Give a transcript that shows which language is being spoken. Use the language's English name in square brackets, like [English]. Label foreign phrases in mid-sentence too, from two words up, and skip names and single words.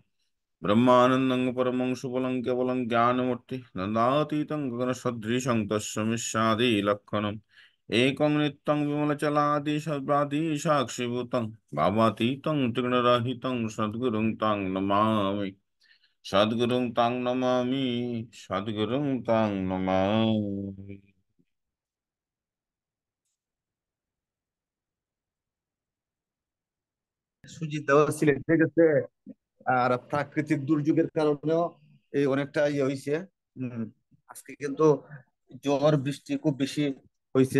[Sanskrit] ब्रह्मानन्दं परमं सुबलं केवलं ज्ञानमूर्ति नन्दातीतं गगनसदृशं तस्मिन्सादिलक्षणम् एकं नित्यं विमलचलादि सद्भाति साक्षिभूतं भावातीतं त्रिगुणरहितं सद्गुरुं तं नमामि। सद्गुरुं तं नमामि। सद्गुरुं तं नमामि। [Bangla] সুজি দেওয়া সিলেটে গেছে। আর প্রাকৃতিক দুর্যোগের কারণেও এই অনেকটা ইয়ে হয়েছে। উম, আজকে কিন্তু ঝড় বৃষ্টি খুব বেশি হয়েছে।